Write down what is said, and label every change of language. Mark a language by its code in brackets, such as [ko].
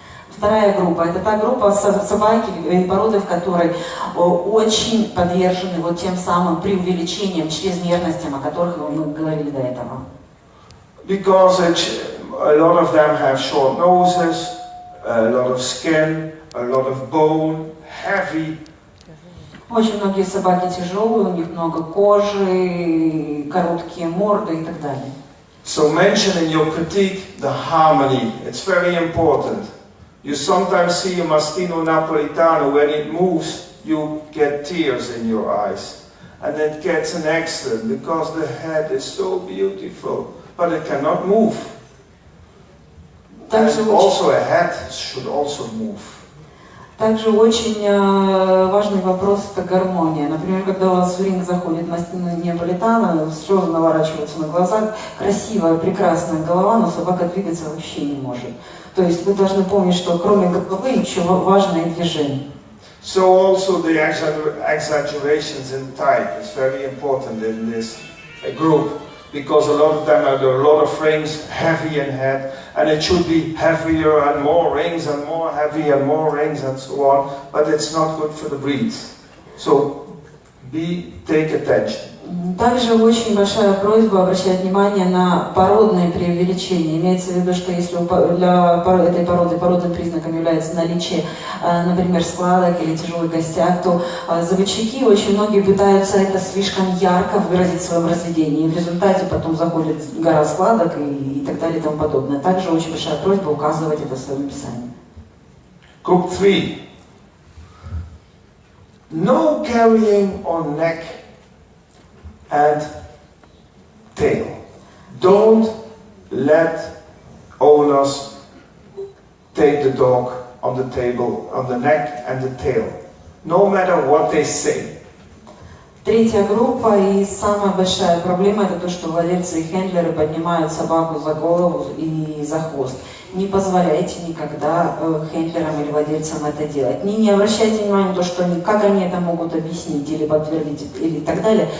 [ru] Вторая группа – это та группа собаки и породы, в которой очень подвержены вот тем самым преувеличениям, чрезмерностям, о которых мы говорили до этого. [en] Because a lot of them have short noses, a lot of skin, a lot of bone, heavy. [ru] Очень многие собаки тяжелые, у них много кожи, короткие морды и так далее. [en] So mention in your critique the harmony. It's very important. You sometimes see a Mastino Napolitano, when it moves, you get tears in your eyes. And it gets an accident because the head is so beautiful, but it cannot move. And also a head should also move. [ru] Также очень важный вопрос – это гармония. Например, когда у вас в ринг заходит Мастино Неаполитано, слезы наворачиваются на глазах, красивая, прекрасная голова, но собака двигаться вообще не может. То есть вы должны помнить, что кроме головы еще важные движения. [en] So also the exaggerations in type is very important in this group, because a lot of them have a lot of rings, heavy in head, and it should be heavier and more rings and more heavy and more rings and so on, but it's not good for the breeds. So take attention. [ru] Также очень большая просьба обращать внимание на породные преувеличения. Имеется в виду, что если для этой породы породным признаком является наличие, например, складок или тяжелых костях, то заводчики очень многие пытаются это слишком ярко выразить в своем разведении. И в результате потом заходит гора складок и так далее и тому подобное. Также очень большая просьба указывать это в своем описании. [en] Group 3. No carrying on neck and tail. Don't let owners take the dog on the table, on the neck and the tail, no matter what they say. [ru] Третья группа и самая большая проблема – это то, что владельцы и хендлеры поднимают собаку за голову и за хвост. Не позволяйте никогда хендлерам или владельцам это делать. Не обращайте внимания на то, что как они это могут объяснить или подтвердить или так далее.